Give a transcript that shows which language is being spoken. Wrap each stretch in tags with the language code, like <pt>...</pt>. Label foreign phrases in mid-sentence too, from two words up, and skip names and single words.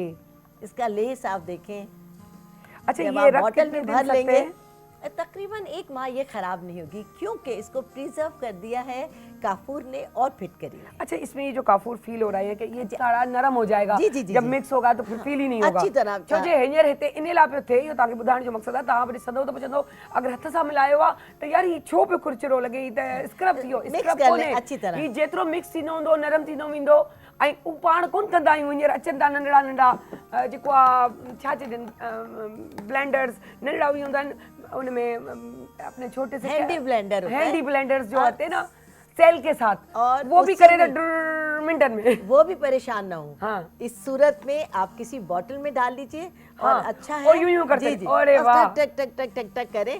<hi>इसका लेस आप देखें। अच्छा, जब ये आप रख बॉटल कितने में दिन भर सकते लेंगे हैं? तकरीबन 1 माह ये खराब नहीं होगी, क्योंकि इसको प्रिजर्व कर दिया है काफूर ने और फिटकरी ने। अच्छा, इसमें ये जो काफूर फील हो रहा है कि ये सारा नरम हो जाएगा। जी, जी, जी, जब जी। मिक्स होगा तो फिर फील ही नहीं होगा अच्छी तरह</hi> <sd>छो जे हींअर हिते इन लाइ पियो थिए, इहो तव्हांखे ॿुधाइण जो मक़सदु आहे। तव्हां वरी सदो त पुछंदो अगरि हथ सां मिलायो आहे त यार ही छो पियो कुरचिरो लॻे, ही त स्क्रब थी वियो।</sd> <hi>मिक्स स्क्रब कर लें</hi> <sd>कोन्हे,</sd> <hi>अच्छी तरह।</hi> <sd>ही जेतिरो मिक्स थींदो हूंदो नरम थींदो वेंदो। ऐं हू पाण कोन कंदा आहियूं, हींअर अचनि था नंढड़ा नंढा जेको आहे छा चइजनि ब्लेंडर्स, नंढड़ा उहे हूंदा आहिनि</sd> <hi>उनमें अपने छोटे से</hi> <en>handy blender</en> <hi>होता है।</hi> <en>handy blenders</en> <hi>जो आते हैं ना सेल के साथ, और वो भी उससे करे भी- तो मिनटन में। वो भी परेशान ना हो। हाँ। इस सूरत में आप किसी बोतल में डाल लीजिए और हाँ, अच्छा है। और यूं करते जी हैं। जी, अरे बस वाह। टक टक टक टक टक करें।</hi>